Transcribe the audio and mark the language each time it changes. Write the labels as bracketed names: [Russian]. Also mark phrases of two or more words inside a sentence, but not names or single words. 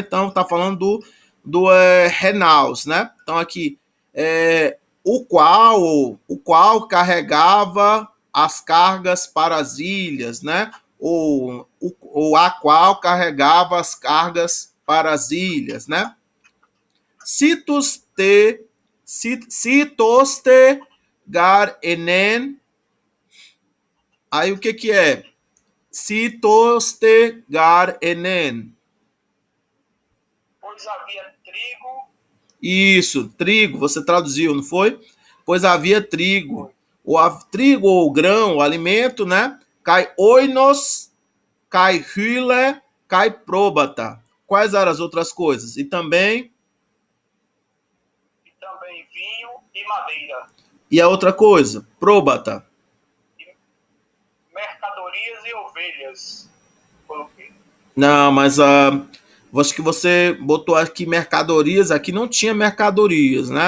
[Portuguese] Então tá falando do renaus, né? Então aqui, o qual carregava as cargas para as ilhas, né? Ou a qual carregava as cargas para as ilhas, né? [Greek] σῖτος τε γὰρ ἐνῆν. [Portuguese] Aí o que é? [Greek] σῖτος τε γὰρ ἐνῆν. [Portuguese] Pois havia trigo. Isso, trigo, você traduziu, não foi? Pois havia trigo. Foi. Trigo ou grão, o alimento, né? [Greek] καὶ οἶνος, καὶ ὕλη, καὶ πρόβατα. [Portuguese] Quais eram as outras coisas? E também vinho e madeira. E a outra coisa? Probata. E mercadorias e ovelhas. Coloquei. Não, mas acho que você botou aqui mercadorias, aqui não tinha mercadorias, né?